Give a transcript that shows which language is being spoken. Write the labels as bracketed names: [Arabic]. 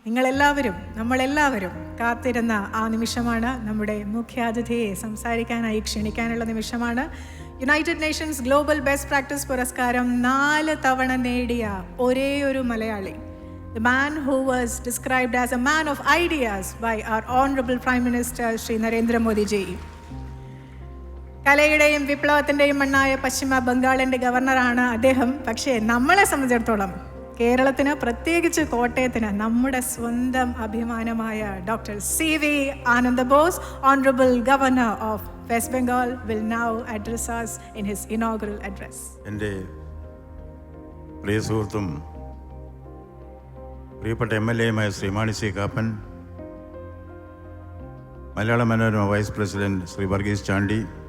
[Malayalam] നമ്മളെല്ലാവരും കാത്തിരുന്ന ആ നിമിഷമാണ്. നമ്മുടെ മുഖ്യാതിഥിയെ സംസാരിക്കാനായി ക്ഷണിക്കാനുള്ള നിമിഷമാണ്. United Nations global best practice പുരസ്കാരം 4 തവണ നേടിയ ഒരേ ഒരു Malayali, [English] the man who was described as a man of ideas by our honorable Prime Minister Shri Narendra Modi ji. [Malayalam] കലയുടെയും വിപ്ലവത്തിൻ്റെയും മണ്ണായ പശ്ചിമ ബംഗാളിൻ്റെ ഗവർണറാണ് അദ്ദേഹം. പക്ഷേ നമ്മളെ സംബന്ധിച്ചിടത്തോളം, കേരളത്തിന്, പ്രത്യേകിച്ച് കോട്ടയത്തിന്, നമ്മുടെ സ്വന്തം അഭിമാനമായ doctor [English] CV Ananda Bose, Honorable Governor of West Bengal, will now address us in his inaugural address. [Malayalam] എൻ്റെ പ്രിയ സുഹൃത്തും പ്രിയപ്പെട്ട MLA Shri Mani C Kappan, Malayala Manorama vice president Shri Varghese Chandy,